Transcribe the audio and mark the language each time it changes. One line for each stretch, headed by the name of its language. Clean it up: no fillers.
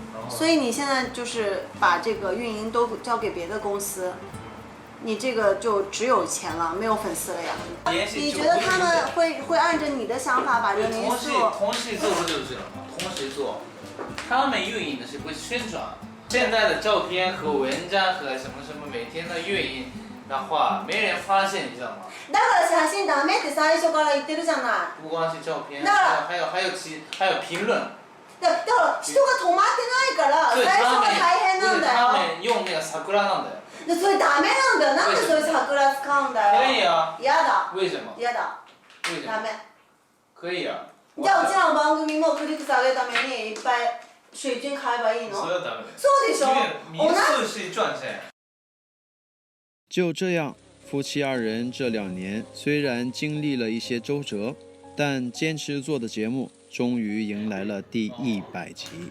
Chinese: 所以你现在就是把这个运营都交给别的公司，你这个就只有钱了，没有粉丝了呀。你觉得他们会按照你的想法把这个民宿？同时做不就是了吗？同时做，他们运营的是不是宣传？现在的照片和文章和什么每天的运营的话，没人发现，你知道吗？
Japanese: だから写真ダメって最初から言ってるじゃない。
Chinese: 不光是照片，还有评论。
Japanese: だから人が止まってないから最初は大変なんだよ。
Chinese: 他们用那个
Japanese: 桜なんだよ。それダメなんだよ。なんでそれ桜使うんだよ。
Chinese: 可以啊。
Japanese: 嫌だ。
Chinese: 为什么？
Japanese: 嫌だ。
Chinese: 为什么？
Japanese: ダメ。
Chinese: 可以啊。
Japanese: じゃあうちらの番組もクリック数上げるためにいっぱい水準買えばいいの？それはダメ。そうでしょ。
Chinese: 民宿是赚钱。就这样，夫妻2人这2年虽然经历了一些周折，但坚持做的节目终于迎来了第100集。